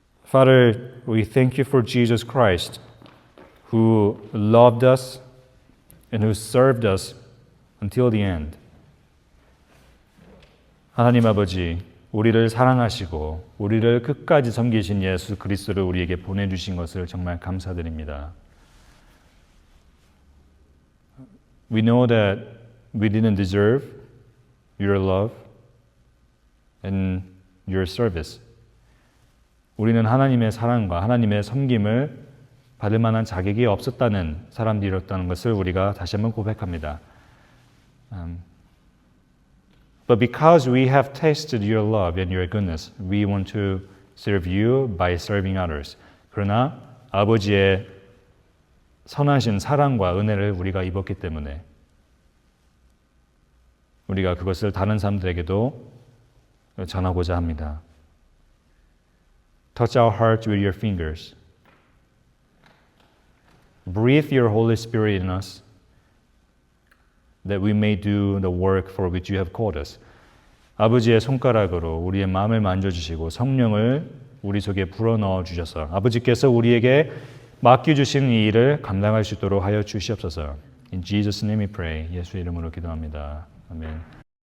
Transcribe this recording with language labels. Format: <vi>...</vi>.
<en>Father, we thank you for Jesus Christ, who loved us and who served us until the end.</en> <ko>하나님 아버지, 우리를 사랑하시고 우리를 끝까지 섬기신 예수 그리스도를 우리에게 보내주신 것을 정말 감사드립니다.</ko> <en>We know that we didn't deserve your love and your service.</en> <ko>우리는 하나님의 사랑과 하나님의 섬김을 받을 만한 자격이 없었다는 사람들이었다는 것을 우리가 다시 한번 고백합니다.</ko> <en>But because we have tasted your love and your goodness, we want to serve you by serving others.</en> <ko>그러나 아버지의 선하신 사랑과 은혜를 우리가 입었기 때문에 우리가 그것을 다른 사람들에게도 전하고자 합니다.</ko> <en>Touch our hearts with your fingers. Breathe your Holy Spirit in us that we may do the work for which you have called us.</en> <ko>아버지의 손가락으로 우리의 마음을 만져주시고 성령을 우리 속에 불어넣어 주셔서 아버지께서 우리에게 맡겨주신 이 일을 감당할 수 있도록 하여 주시옵소서.</ko> <en>In Jesus' name we pray.</en> <ko>예수의 이름으로 기도합니다. 아멘.</ko>